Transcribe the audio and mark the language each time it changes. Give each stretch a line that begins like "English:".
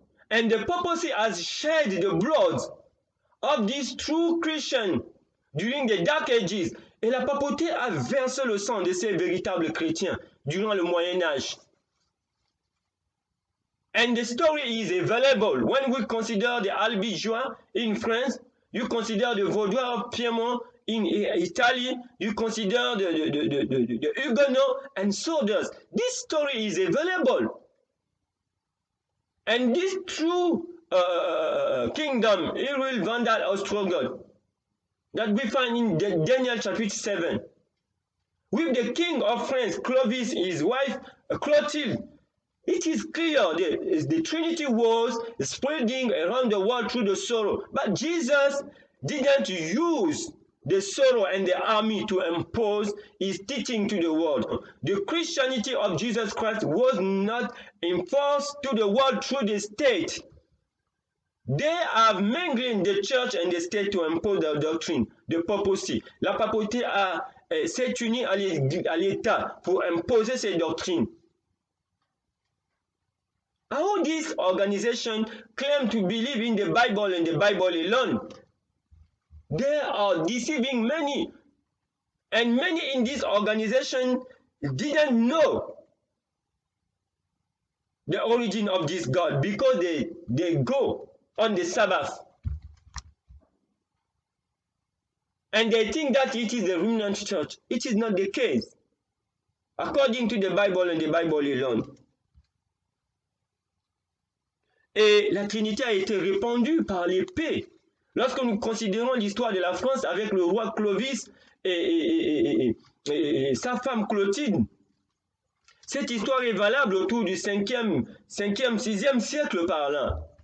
English: And the papacy has shed the blood of these true Christians during the Dark Ages.
French: Et la papauté a versé le sang de ces véritables chrétiens durant le Moyen Âge.
English: And the story is available when we consider the Albigeois in France, you consider the Vaudois of Piedmont in Italy, you consider the Huguenots and so does. This story is available. And this true kingdom, Iril Vandal Ostrogoth, that we find in Daniel chapter 7, with the king of France, Clovis, his wife Clotilde, it is clear the Trinity was spreading around the world through the sorrow. But Jesus didn't use the sorrow and the army to impose his teaching to the world. The Christianity of Jesus Christ was not enforced to the world through the state. They are mingling the church and the state to impose their doctrine, the papacy.
French: La papauté s'est unie à l'État pour imposer ses doctrines.
English: How this organization claim to believe in the Bible and the Bible alone? They are deceiving many. And many in this organization didn't know the origin of this God because they go on the Sabbath. And they think that it is the remnant church. It is not the case. According to the Bible and the Bible alone.
French: Et la Trinité a été répandue par l'épée. Lorsque nous considérons l'histoire de la France avec le roi Clovis et sa femme Clotilde, cette histoire est valable autour du 5e, 6e siècle par là.